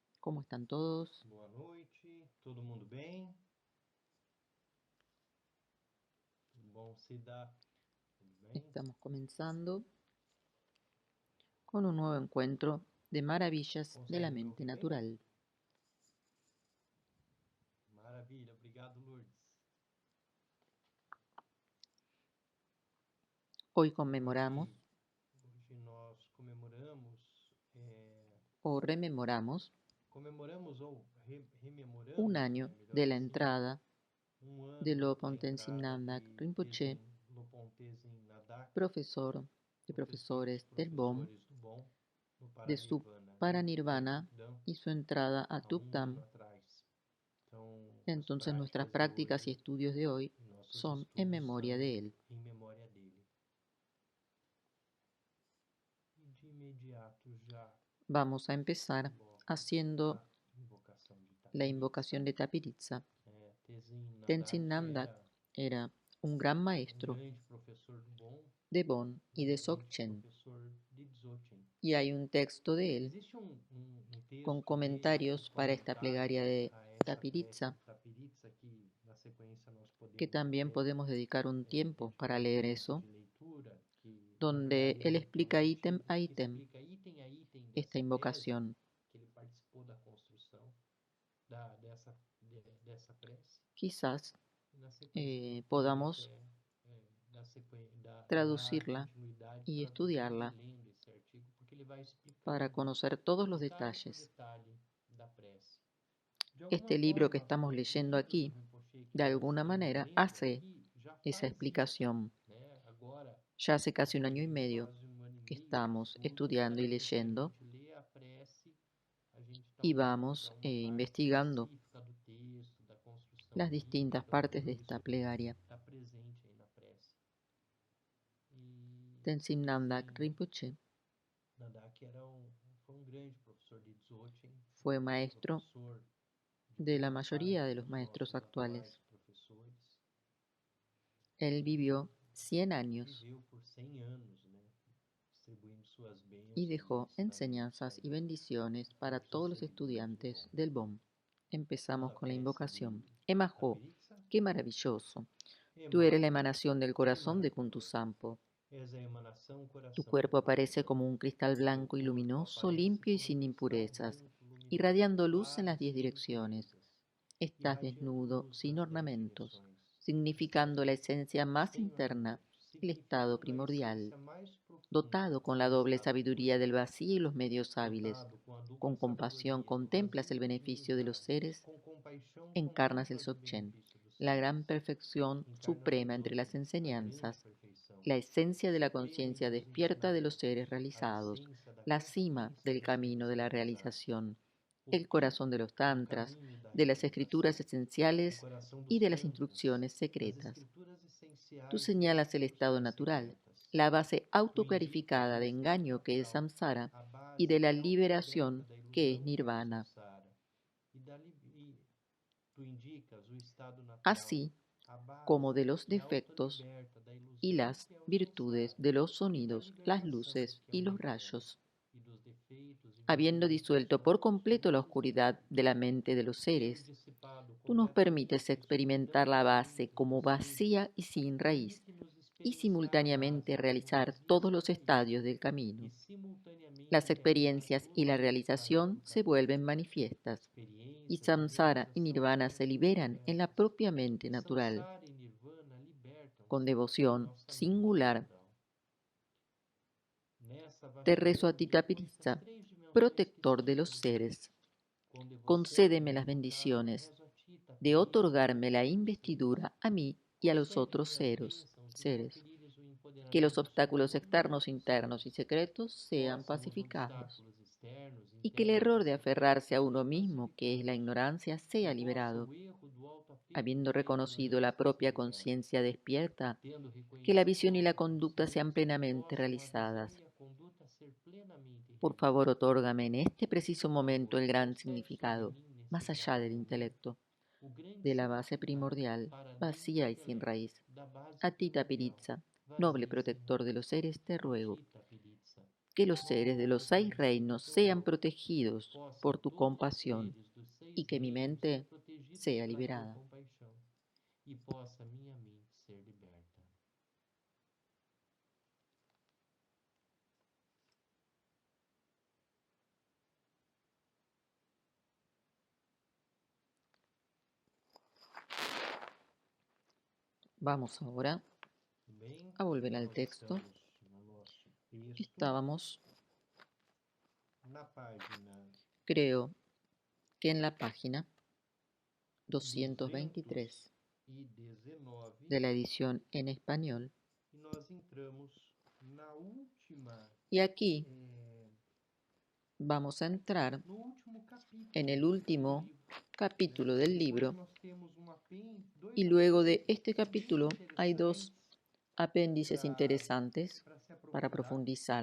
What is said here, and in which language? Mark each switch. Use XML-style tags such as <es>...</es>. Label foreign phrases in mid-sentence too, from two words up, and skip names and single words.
<es>¿Cómo están todos?</es> <pt>Boa noite, todo mundo bem? Tudo bom, Cida? Tudo bem?</pt> <es>Estamos comenzando con un nuevo encuentro de maravillas de la</es> <pt>Consegue me</pt> <es>mente</es> <pt>ouvir bem?</pt> <es>natural.</es> <pt>Maravilha, obrigado, Lourdes.</pt> <es>Hoy conmemoramos</es> <pt>Hoje nós</pt> <es>o rememoramos</es> <pt>comemoramos ou</pt> <es>un</es> <pt>rememoramos,</pt> <es>año</es> <pt>né, melhor</pt> <es>de la</es> <pt>assim,</pt> <es>entrada de</es> <pt>ano de Lopon Tenzin</pt> <es>entrada Namdak de Rinpoche,</es> <pt>Tenzin Lopon Tenzin Nadak,</pt> <es>profesor de</es> <pt>professor dos</pt> <es>profesores del BOM,</es> <pt>professores do Bom, no</pt> <es>de su</es> <pt>Paranirvana, em</pt> <es>paranirvana Tukdam, y su entrada a</es> <pt>há ano</pt> <es>Tukdam.</es> <pt>atrás. Então, as</pt> <es>Entonces nuestras</es> <pt>práticas de</pt> <es>prácticas y</es> <pt>hoje</pt> <es>estudios de hoy</es> <pt>e nossos</pt> <es>son en</es> <pt>estudos</pt> <es>memoria</es> <pt>são</pt> <es>de él.</es> <pt>em memória dele. E de imediato já</pt> <es>Vamos a empezar</es> <pt>coloco</pt> <es>haciendo</es> <pt>a invocação de</pt> <es>la</es> <pt>Tapiritsa.</pt> <es>invocación de Tapiritsa. Tenzin</es> <pt>Tenzin Nadak</pt> <es>Namdak era un gran</es> <pt>um</pt> <es>maestro</es> <pt>grande professor do bom</pt> <es>de Bon</es> <pt>e</pt> <es>y de</es> <pt>um grande</pt> <es>Dzogchen,</es> <pt>professor de Dzogchen.</pt> <es>y hay un texto de él</es> <pt>Existe</pt> <es>con</es> <pt>texto dele, com</pt> <es>comentarios para esta plegaria comentários de</es> <pt>a essa prece</pt> <es>Tapiritsa</es> <pt>de Tapiritsa, que na sequência nós</pt> <es>que</es> <pt>podemos</pt> <es>también</es> <pt>até</pt> <es>podemos dedicar un tiempo para</es> <pt>dedicar um</pt> <es>leer</es> <pt>tempo</pt> <es>eso,</es> <pt>de leitura, que na</pt> <es>donde</es> <pt>verdade é</pt> <es>él</es> <pt>é um</pt> <es>explica ítem</es> <pt>artigo</pt> <es>a</es> <pt>que</pt> <es>ítem</es> <pt>explica item a item</pt> <es>esta</es> <pt>dessa tese,</pt> <es>invocación.</es> <pt>que ele participou da construção dessa prece.</pt> <es>Quizás</es> <pt>E na sequência ele pode</pt> <es>podamos</es> <pt>até dar</pt> <es>traducirla</es> <pt>continuidade</pt> <es>y</es> <pt>traduzindo e</pt> <es>estudiarla</es> <pt>lendo esse artigo, porque ele vai</pt> <es>para</es> <pt>explicando</pt> <es>conocer todos los</es> <pt>detalhe por</pt> <es>detalles.</es> <pt>detalhe da prece. De alguma</pt> <es>Este libro que</es> <pt>forma,</pt> <es>estamos</es> <pt>o</pt> <es>leyendo</es> <pt>livro do</pt> <es>aquí,</es> <pt>Rinpoche que</pt> <es>de</es> <pt>nós</pt> <es>alguna</es> <pt>estamos</pt> <es>manera,</es> <pt>lendo</pt> <es>hace</es> <pt>aqui já</pt> <es>esa</es> <pt>faz isso,</pt> <es>explicación.</es> <pt>né? Agora,</pt> <es>Ya hace casi un año y</es> <pt>depois de</pt> <es>medio</es> <pt>quase um ano e</pt> <es>que</es> <pt>meio de</pt> <es>estamos</es> <pt>estudos,</pt> <es>estudiando y</es> <pt>cada vez que a</pt> <es>leyendo</es> <pt>gente lê a prece, a gente está</pt> <es>y</es> <pt>olhando para</pt> <es>vamos</es> <pt>uma parte</pt> <es>investigando</es> <pt>específica do texto, da construção</pt> <es>las distintas</es> <pt>lírica,</pt> <es>partes de</es> <pt>tudo</pt> <es>esta</es> <pt>isso</pt> <es>plegaria.</es> <pt>está presente aí na prece. E</pt> <es>Tenzin Namdak</es> <pt>Tenzin</pt> <es>Rinpoche</es> <pt>Nadak foi um grande professor de Dzogchen, um</pt> <es>fue</es> <pt>grande</pt> <es>maestro</es> <pt>professor de</pt> <es>de la</es> <pt>boa</pt> <es>mayoría</es> <pt>parte</pt> <es>de los</es> <pt>dos</pt> <es>maestros</es> <pt>nossos atuais</pt> <es>actuales.</es> <pt>professores.</pt> <es>Él</es> <pt>E</pt> <es>vivió 100 años</es> <pt>viveu por 100 anos, né, distribuindo suas</pt> <es>y</es> <pt>bênçãos e</pt> <es>dejó</es> <pt>ensinamentos</pt> <es>enseñanzas</es> <pt>aí</pt> <es>y bendiciones para</es> <pt>entre os</pt> <es>todos los</es> <pt>seguidores do</pt> <es>estudiantes</es> <pt>Bom.</pt> <es>del BOM.</es> <pt>Vamos</pt> <es>Empezamos</es> <pt>à</pt> <es>con la</es> <pt>prece</pt> <es>invocación.</es> <pt>de</pt> <es>Emajo,</es> <pt>Tapiritsa.</pt> <es>qué maravilloso. Tú eres la</es> <pt>Emaho,</pt> <es>emanación del</es> <pt>que</pt> <es>corazón de</es> <pt>maravilhoso.</pt> <es>Kuntusampo.</es> <pt>És a emanação</pt> <es>Tu</es> <pt>coração de</pt> <es>cuerpo aparece</es> <pt>Kuntuzam.</pt> <es>como un cristal</es> <pt>Teu</pt> <es>blanco y</es> <pt>corpo</pt> <es>luminoso,</es> <pt>aparece</pt> <es>limpio y</es> <pt>como um</pt> <es>sin</es> <pt>cristal</pt> <es>impurezas,</es> <pt>branco, luminoso,</pt> <es>irradiando luz en</es> <pt>claro e</pt> <es>las 10</es> <pt>sem</pt> <es>direcciones.</es> <pt>impurezas,</pt> <es>Estás</es> <pt>irradiando</pt> <es>desnudo,</es> <pt>luz</pt> <es>sin</es> <pt>nas 10</pt> <es>ornamentos,</es> <pt>direções.</pt> <es>significando la</es> <pt>Estás</pt> <es>esencia más</es> <pt>sem</pt> <es>interna,</es> <pt>ornamentos,</pt> <es>el estado</es> <pt>significando a</pt> <es>primordial,</es> <pt>essência mais profunda,</pt> <es>dotado con la</es> <pt>o</pt> <es>doble</es> <pt>estado</pt> <es>sabiduría del</es> <pt>primordial,</pt> <es>vacío y los medios hábiles.</es> <pt>dotado com a dupla</pt> <es>Con compasión</es> <pt>sabedoria do vazio</pt> <es>contemplas el</es> <pt>e dos</pt> <es>beneficio de</es> <pt>meios</pt> <es>los</es> <pt>hábeis.</pt> <es>seres,</es> <pt>Com compaixão</pt> <es>encarnas el</es> <pt>contemplas o</pt> <es>Dzogchen,</es> <pt>benefício dos</pt> <es>la</es> <pt>seres.</pt> <es>gran perfección</es> <pt>Encarnas o</pt> <es>suprema entre las</es> <pt>Dzogchen, a grande</pt> <es>enseñanzas,</es> <pt>perfeição,</pt> <es>la esencia de la</es> <pt>suprema</pt> <es>conciencia</es> <pt>entre os</pt> <es>despierta de los seres</es> <pt>ensinamentos, a</pt> <es>realizados,</es> <pt>essência da</pt> <es>la cima</es> <pt>consciência</pt> <es>del</es> <pt>dos</pt> <es>camino</es> <pt>seres</pt> <es>de la</es> <pt>realizados,</pt> <es>realización,</es> <pt>o</pt> <es>el</es> <pt>pico</pt> <es>corazón de los</es> <pt>do</pt> <es>tantras,</es> <pt>caminho da</pt> <es>de las</es> <pt>realização,</pt> <es>escrituras</es> <pt>o</pt> <es>esenciales</es> <pt>coração</pt> <es>y</es> <pt>dos</pt> <es>de las</es> <pt>tantras,</pt> <es>instrucciones</es> <pt>das</pt> <es>secretas.</es> <pt>escrituras</pt> <es>Tú</es> <pt>essenciais e das</pt> <es>señalas el estado</es> <pt>instruções</pt> <es>natural,</es> <pt>secretas.</pt> <es>la base</es> <pt>Tu indicas</pt> <es>autoclarificada</es> <pt>o</pt> <es>de</es> <pt>estado</pt> <es>engaño que es</es> <pt>natural,</pt> <es>samsara</es> <pt>a</pt> <es>y de</es> <pt>base</pt> <es>la</es> <pt>autoclareta</pt> <es>liberación</es> <pt>da</pt> <es>que es</es> <pt>ilusão que é o</pt> <es>nirvana.</es> <pt>samsara, e tu indicas o estado natural,</pt> <es>Así</es> <pt>a</pt> <es>como</es> <pt>base</pt> <es>de los</es> <pt>que</pt> <es>defectos</es> <pt>autoliberta da</pt> <es>y</es> <pt>ilusão</pt> <es>las</es> <pt>que é o</pt> <es>virtudes</es> <pt>samsara,</pt> <es>de los</es> <pt>e da</pt> <es>sonidos, las</es> <pt>libertação</pt> <es>luces</es> <pt>que é</pt> <es>y</es> <pt>o</pt> <es>los</es> <pt>nirvana,</pt> <es>rayos.</es> <pt>e dos defeitos e</pt> <es>Habiendo</es> <pt>virtudes dos</pt> <es>disuelto por</es> <pt>sons,</pt> <es>completo la</es> <pt>luzes e</pt> <es>oscuridad de la</es> <pt>luz,</pt> <es>mente de los</es> <pt>tendo</pt> <es>seres,</es> <pt>dissipado</pt> <es>tú nos permites</es> <pt>completamente a</pt> <es>experimentar</es> <pt>escuridão</pt> <es>la</es> <pt>das</pt> <es>base</es> <pt>mentes</pt> <es>como</es> <pt>dos seres,</pt> <es>vacía y sin raíz,</es> <pt>permite-nos</pt> <es>y</es> <pt>experienciar a</pt> <es>simultáneamente</es> <pt>base como</pt> <es>realizar</es> <pt>vazia e</pt> <es>todos</es> <pt>sem</pt> <es>los</es> <pt>raiz,</pt> <es>estadios del</es> <pt>e</pt> <es>camino.</es> <pt>simultaneamente</pt> <es>Las</es> <pt>realizar</pt> <es>experiencias y</es> <pt>todos</pt> <es>la</es> <pt>os estágios</pt> <es>realización</es> <pt>do</pt> <es>se</es> <pt>caminho.</pt> <es>vuelven manifiestas, y</es> <pt>Experiências e</pt> <es>samsara y</es> <pt>realização se</pt> <es>nirvana se</es> <pt>tornam</pt> <es>liberan en la</es> <pt>manifestas,</pt> <es>propia mente</es> <pt>e</pt> <es>natural,</es> <pt>samsara e nirvana</pt> <es>con</es> <pt>libertam-se na</pt> <es>devoción</es> <pt>nossa mente</pt> <es>singular.</es> <pt>natural. Nessa</pt> <es>Te rezo a</es> <pt>vastidão</pt> <es>ti,</es> <pt>de estas</pt> <es>Tapiritsa,</es> <pt>três dimensões que</pt> <es>protector de los</es> <pt>existem,</pt> <es>seres.</es> <pt>com devoção</pt> <es>Concédeme las</es> <pt>invocada,</pt> <es>bendiciones</es> <pt>rezo a ti,</pt> <es>de</es> <pt>Tapiritsa,</pt> <es>otorgarme la</es> <pt>protector dos seres.</pt> <es>investidura a mí y a los otros</es> <pt>Concede-me as bênçãos de</pt> <es>seres.</es> <pt>conferires o</pt> <es>Que los</es> <pt>empoderamento sobre</pt> <es>obstáculos</es> <pt>todos os</pt> <es>externos,</es> <pt>outros</pt> <es>internos y</es> <pt>seres.</pt> <es>secretos sean</es> <pt>Possam os</pt> <es>pacificados,</es> <pt>obstáculos externos,</pt> <es>y que el</es> <pt>internos e</pt> <es>error de</es> <pt>secretos</pt> <es>aferrarse a</es> <pt>serem</pt> <es>uno mismo, que es la</es> <pt>pacificados,</pt> <es>ignorancia,</es> <pt>e</pt> <es>sea</es> <pt>possa</pt> <es>liberado.</es> <pt>o erro do alto apego,</pt> <es>Habiendo</es> <pt>que é a</pt> <es>reconocido la</es> <pt>ignorância, ser</pt> <es>propia</es> <pt>liberado.</pt> <es>conciencia despierta,</es> <pt>Tendo</pt> <es>que la</es> <pt>reconhecido a</pt> <es>visión y la conducta sean</es> <pt>autoconsciência, que</pt> <es>plenamente</es> <pt>possam a visão</pt> <es>realizadas.</es> <pt>e a conduta ser plenamente</pt> <es>Por favor,</es> <pt>realizadas.</pt> <es>otórgame en este preciso</es> <pt>Por</pt> <es>momento</es> <pt>favor,</pt> <es>el gran</es> <pt>concede sobre</pt> <es>significado,</es> <pt>mim, nesse</pt> <es>más allá</es> <pt>exato</pt> <es>del</es> <pt>momento,</pt> <es>intelecto,</es> <pt>o grande</pt> <es>de la base</es> <pt>significado,</pt> <es>primordial,</es> <pt>para além do</pt> <es>vacía y sin</es> <pt>intelecto,</pt> <es>raíz.</es> <pt>da base</pt> <es>A ti,</es> <pt>primordial,</pt> <es>Tapiritsa, noble</es> <pt>vazia e sem</pt> <es>protector de</es> <pt>raiz.</pt> <es>los seres, te</es> <pt>A</pt> <es>ruego.</es> <pt>ti, Tapiritsa,</pt> <es>que los seres de los 6 reinos sean protegidos por tu compasión y que mi mente sea liberada.</es> <pt>E possa minha mente ser liberta.</pt> <es>Vamos ahora</es> <pt>Bem,</pt> <es>a volver al</es> <pt>nós</pt> <es>texto.</es> <pt>estamos no nosso texto,</pt> <es>Estábamos,</es> <pt>na página</pt> <es>creo que en la página 223</es> <pt>219</pt> <es>de la edición en español.</es> <pt>e nós entramos na última,</pt> <es>Y aquí vamos a entrar</es> <pt>no último capítulo</pt> <es>en el</es> <pt>do</pt> <es>último</es> <pt>livro.</pt> <es>capítulo del</es> <pt>Depois</pt> <es>libro.</es> <pt>nós temos dois</pt> <es>Y luego de</es> <pt>apêndices</pt> <es>este</es> <pt>bem</pt> <es>capítulo hay dos</es> <pt>interessantes</pt> <es>apéndices interesantes</es> <pt>para se</pt> <es>para</es> <pt>aprofundar,</pt> <es>profundizar.</es>